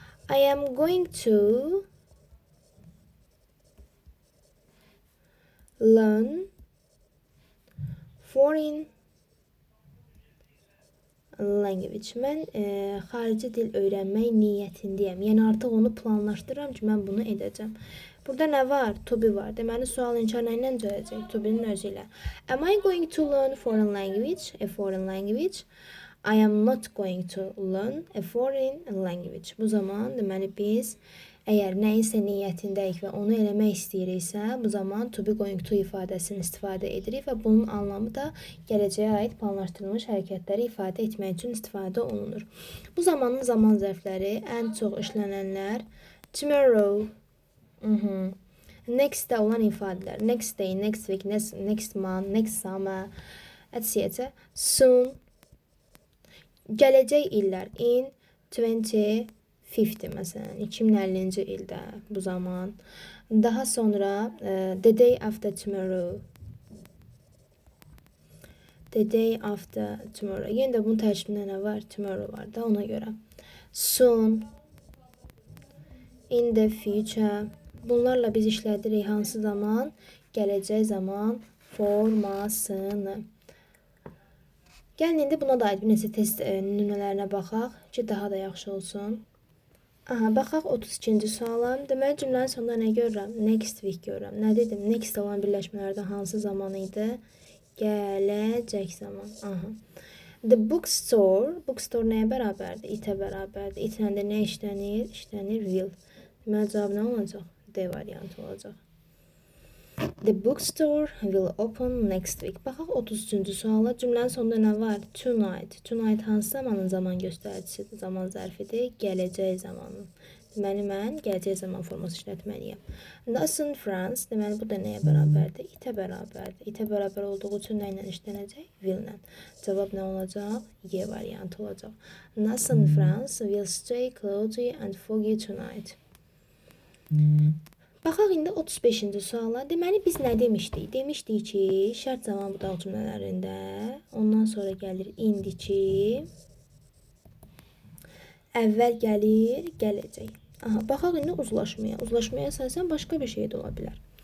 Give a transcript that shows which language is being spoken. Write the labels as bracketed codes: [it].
[en] I am going to learn foreign language. [az] Mən xarici dil öyrənmək niyyətindəyəm. Yəni artıq onu planlaşdırıram ki, mən bunu edəcəm. Burada nə var? To be var. Deməli sual inkar nə ilə düzələcək? To be-nin özü ilə. [en] Am I going to learn foreign language? A foreign language. I am not going to learn a foreign language. [az] Bu zaman deməli biz əgər nəyisə niyyətindəyik və onu eləmək istəyiriksə, bu zaman to be going to ifadəsini istifadə edirik və bunun anlamı da gələcəyə aid planlaşdırılmış hərəkətləri ifadə etmək üçün istifadə olunur. Bu zamanın zaman zərfləri ən çox işlənənlər tomorrow, next-də olan ifadələr, next day, next week, next month, next summer, etc. Soon, gələcək illər, in 2050 məsələn, 2050-ci ildə bu zaman. Daha sonra [en] the day after tomorrow. The day after tomorrow. [az] Yenə də bunun tərkibində nə var? Tomorrow var da ona görə. Soon. [en] In the future. [az] Bunlarla biz işlədirik hansı zaman? Gələcək zaman formasını. Gəlin indi buna da aid bir neçə test nümunələrinə baxaq ki, daha da yaxşı olsun. Aha, baxaq 32-ci suala. Deməli cümlənin sonunda nə görürəm? [en] Next week [az] görürəm. Nə dedim? Next olan birləşmələrdə hansı zaman idi? Gələcək zaman. Aha. The bookstore. Bookstore nəyə bərabərdir? Itə bərabərdir. İtlə də nə işlənir? İşlənir will. Deməli cavab nə olacaq? D variantı olacaq. [en] The bookstore will open next week. [az] Baxaq 33-cü suala. Cümlənin sonunda nə var? [en] Tonight. [az] Tonight hansı zamanın zaman göstəricisidir? Zaman zərfidir. Gələcək zamanın. Deməli mən gələcək zaman forması işlətməliyəm. [en] Nas in France. [az] Deməli bu da nəyə bərabərdir? Itə bərabərdir. Itə bərabər olduğu üçün nə ilə işlənəcək? Will ilə. Cavab nə olacaq? Y variantı olacaq. [en] Nas in France will stay cloudy and foggy tonight. [az] Baxaq indi 35-ci suala. Deməli biz nə demişdik? Demişdik ki, şərt zaman budaq cümlələrində ondan sonra gəlir indiki, əvvəl gəlir gələcək. Aha, baxaq indi uzlaşmaya. Uzlaşmaya əsasən başqa bir şey də ola bilər.